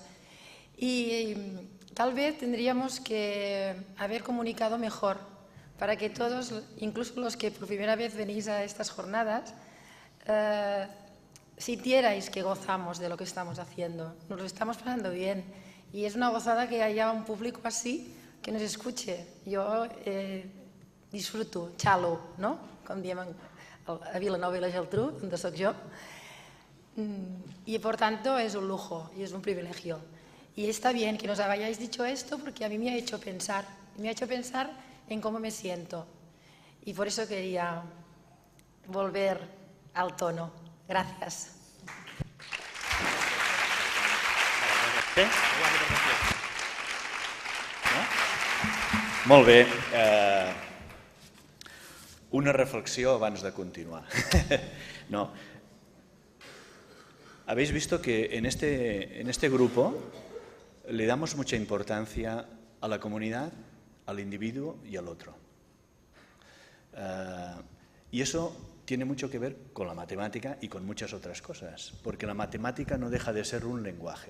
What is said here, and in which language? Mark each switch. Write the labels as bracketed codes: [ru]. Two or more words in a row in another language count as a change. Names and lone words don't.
[es] Y tal vez tendríamos que haber comunicado mejor para que todos, incluso los que por primera vez venís a estas jornadas, sintierais que gozamos de lo que estamos haciendo. Nos lo estamos pasando bien y es una gozada que haya un público así que nos escuche. Yo disfruto, [ca] xalo, no?, com diem a Vilanova i la Geltrú, on soc jo. [es] Y por tanto es un lujo y es un privilegio. Y está bien que nos hayáis dicho esto porque a mí me ha hecho pensar en cómo me siento. Y por eso quería volver al tono. Gracias. [ca] Molt bé. Una reflexión abans de continuar. No. [es] Habéis visto que en este grupo le damos mucha importancia a la comunidad, al individuo y al otro. Y eso tiene mucho que ver con la matemática y con muchas otras cosas, porque la matemática no deja de ser un lenguaje.